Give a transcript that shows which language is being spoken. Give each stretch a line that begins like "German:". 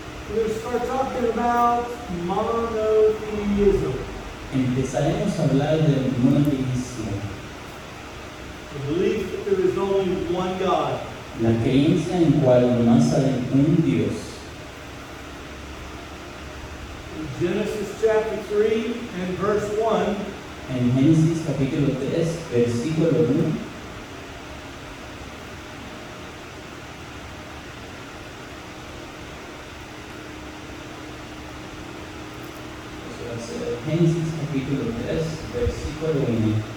English: We're going to start talking about monotheism.
Spanish: Empezaremos a hablar del monoteísmo,
English: The belief that there is only one God.
Spanish: la creencia en cual nomás hay un Dios.
English: In Genesis chapter 3 and verse 1,
Spanish: En Génesis capítulo 3, versículo 1, eso va a ser Génesis capítulo 3, versículo 1.